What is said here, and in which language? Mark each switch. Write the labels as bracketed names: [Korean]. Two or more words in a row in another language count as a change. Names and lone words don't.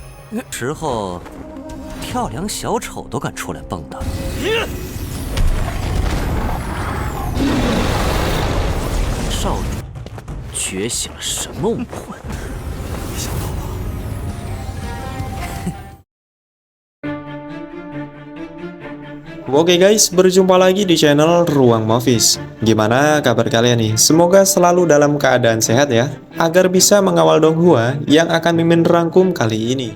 [Chinese] 时候，跳梁小丑都敢出来蹦跶。少主觉醒了什么武魂？没想到吧？ [Indonesian] Oke guys, berjumpa lagi di channel Ruang Movies. Gimana kabar kalian nih? Semoga selalu dalam keadaan sehat ya, agar bisa mengawal Donghua yang akan Mimin rangkum kali ini.